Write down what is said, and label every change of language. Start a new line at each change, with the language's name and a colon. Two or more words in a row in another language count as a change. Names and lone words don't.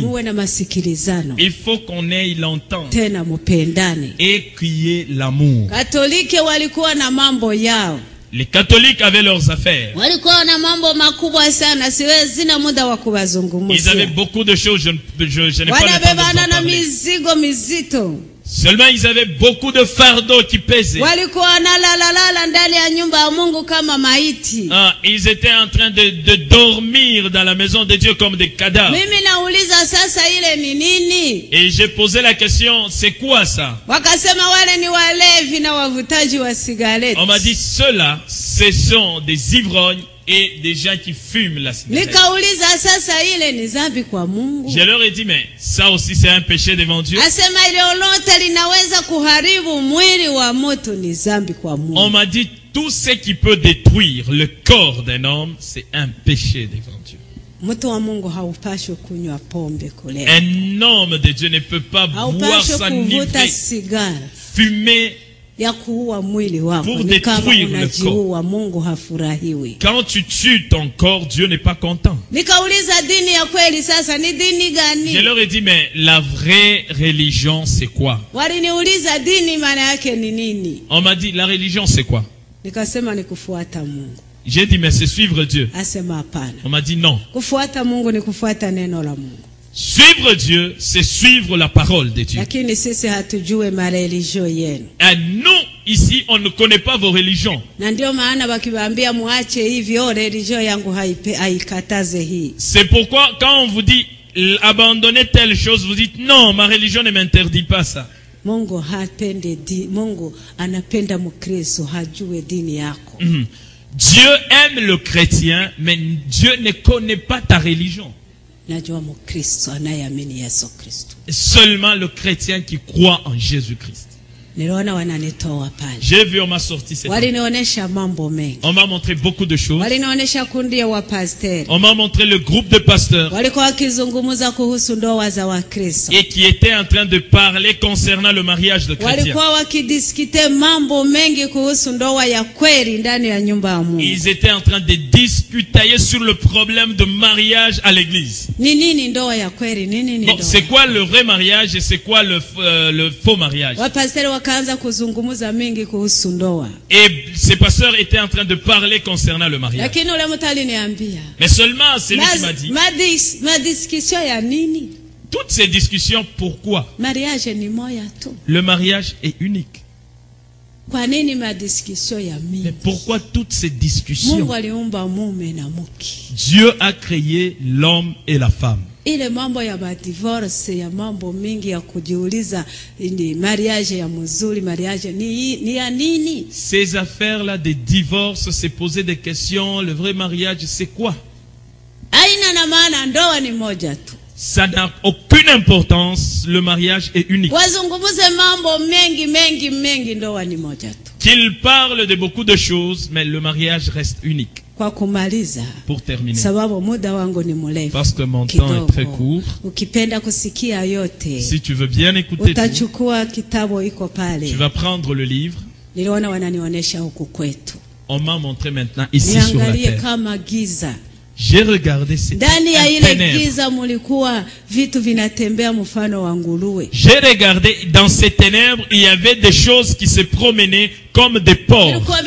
Swahili: Muwe na masikilizano.
French: Il faut qu'on ait l'entente.
Swahili: Tena mupendane.
French: Et qu'il y ait l'amour.
Swahili: Katoliki walikuwa na mambo yao.
French: Les catholiques avaient leurs affaires.
Swahili: Walikuwa na mambo makubwa sana, siwezi na muda wa
French: Ils
Swahili: kubazungumzia.
French: avaient beaucoup de choses, je n'ai pas le temps de vous
Swahili: Wanabebana
French: en
Swahili: na
French: parler.
Swahili: mizigo mizito.
French: Seulement ils avaient beaucoup de fardeaux qui pesaient.
Swahili: Walikuwa na lala ndani ya nyumba ya Mungu kama maiti.
French: Ils étaient en train de dormir dans la maison de Dieu comme des cadavres.
Swahili: Mimi nauliza sasa ile ni nini?
French: Et j'ai posé la question, c'est quoi ça?
Swahili: Wakasema wale ni walevi na wavutaji wa sigareti.
French: On m'a dit, ceux-là, ce sont des ivrognes et des gens qui fument la cigarette.
Swahili: Nikauliza sasa ile ni dhambi kwa Mungu?
French: Je leur ai dit, mais ça aussi c'est un péché devant Dieu.
Swahili: Asema ile lolote linaweza kuharibu mwili wa mtu ni dhambi kwa Mungu.
French: On m'a dit, tout ce qui peut détruire le corps d'un homme, c'est un péché devant Dieu.
Swahili: Mtu wa Mungu haupashwi kunywa pombe kule.
French: Un homme de Dieu ne peut pas boire,
Swahili: Haupashwi kuvuta
French: s'enivrer,
Swahili: sigara
French: fumer.
Swahili: ya kuua mwili wako.
French: Pour
Swahili: Ni kama
French: détruire le
Swahili: unajiua, Mungu hafurahiwi.
French: Quand tu tues ton corps, Dieu n'est pas content.
Swahili: Nikauliza dini ya kweli sasa ni dini gani?
French: Je leur ai dit, mais la vraie religion, c'est quoi?
Swahili: Waliniuliza dini maana yake ni nini?
French: On m'a dit, la religion, c'est quoi?
Swahili: Nikasema ni kufuata Mungu.
French: J'ai dit, mais c'est suivre Dieu.
Swahili: Asema hapana.
French: On m'a dit, non.
Swahili: Kufuata Mungu ni kufuata neno la Mungu.
French: Suivre Dieu, c'est suivre la parole de Dieu.
Swahili: Lakini sisi hatujue mareligio yenu.
French: Et nous, ici, on ne connaît pas vos religions.
Swahili: Na ndio maana wakiwaambia muache hivyo, religio yangu haikataze hii.
French: C'est pourquoi, quand on vous dit, abandonnez telle chose, vous dites, non, ma religion ne m'interdit pas ça.
Swahili: Mungu Mungu anapenda Mkristo hajue dini yako.
French: Dieu aime le chrétien, mais Dieu ne connaît pas ta religion.
Swahili: Najua Mkristo anayeamini Yesu Kristo.
French: Seulement le chrétien qui croit en Jésus-Christ.
Swahili: Niliona wananitoa pale.
French: J'ai vu, on m'a sorti cette année.
Swahili: Walinionyesha mambo mengi.
French: On m'a montré beaucoup de choses.
Swahili: Walinionyesha kundi ya wapasteri.
French: On m'a montré le groupe de pasteurs.
Swahili: Walikuwa wakizungumza kuhusu ndoa za Wakristo.
French: Et qui étaient en train de parler concernant le mariage de chrétiens.
Swahili: Walikuwa wakidiskite mambo mengi kuhusu ndoa ya kweli ndani ya nyumba ya Mungu.
French: Ils étaient en train de discuter sur le problème de mariage à l'église.
Swahili: Ni nini ndoa ya kweli? Nini
French: Bon,
Swahili: ndoa?
French: c'est quoi le vrai mariage et c'est quoi le faux mariage?
Swahili: Wapasteri wakaanza kuzungumza mengi kuhusu ndoa.
French: Et ces pasteurs étaient en train de parler concernant le mariage.
Swahili: Lakini ule mtu aliniambia,
French: Mais seulement c'est lui qui m'a dit,
Swahili: madiskusio ya nini?
French: toutes ces discussions, pourquoi?
Swahili: Mariage ni moya tu.
French: Le mariage est unique.
Swahili: Kwa nini madiskusio ya mingi?
French: Mais pourquoi toutes ces discussions?
Swahili: Mungu aliumba mume na mke.
French: Dieu a créé l'homme et la femme.
Swahili: Ile mambo ya divorce ya mambo mingi ya kujiuliza ni mariage ya mzuri, mariage ni ya nini?
French: Ces affaires-là de divorce, c'est poser des questions, le vrai mariage c'est quoi?
Swahili: Haina na maana, ndoa ni moja tu.
French: Ça n'a aucune importance, le mariage est unique.
Swahili: Wazungumuze mambo mengi, ndoa ni moja tu.
French: Qu'il parle de beaucoup de choses, mais le mariage reste unique.
Swahili: Kwa kumaliza,
French: pour terminer,
Swahili: sababu muda wangu ni mrefu,
French: parce que mon temps est très court,
Swahili: ukipenda kusikia yote,
French: si tu veux bien écouter
Swahili: utachukua kitabu iko pale.
French: Tu vas prendre le livre.
Swahili: Niliona wananionyesha huku kwetu.
French: On m'a montré maintenant ici sur la terre.
Swahili: Kama giza.
French: J'ai regardé cette J'ai regardé dans ces ténèbres, il y avait des choses qui se promenaient comme des porcs.